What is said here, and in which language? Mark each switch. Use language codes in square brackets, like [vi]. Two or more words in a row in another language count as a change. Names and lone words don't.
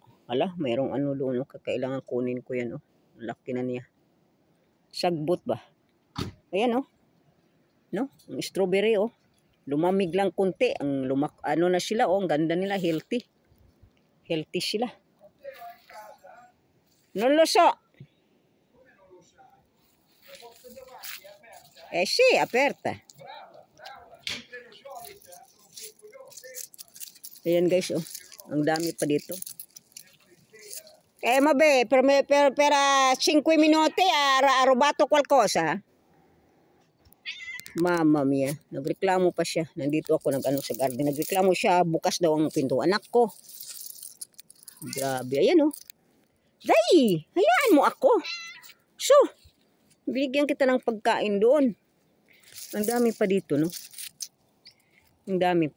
[tl] Hala, mayroong ano doon. Kailangan kunin ko yan. Oh. Laki na niya. Sagbot ba? Ayan oh. No? Ang strawberry oh. Lumamig lang kunti. Ang ano na sila oh. Ang ganda nila. Healthy. Healthy sila. [it] Non lo so. Sì, aperta. [tl] Ayan guys, oh. Ang dami pa dito. Mabe, [it] per 5 minuti rubato qualcosa. Mamma mia, [tl] nagreklamo pa siya. Nandito ako nag-ano sa garden. Nagreklamo siya, bukas daw ang pinto. Anak ko. Grabe, ayan oh. Day, hayaan mo ako. So, bigyan kita ng pagkain doon. Ang dami pa dito, no? Ang dami pa.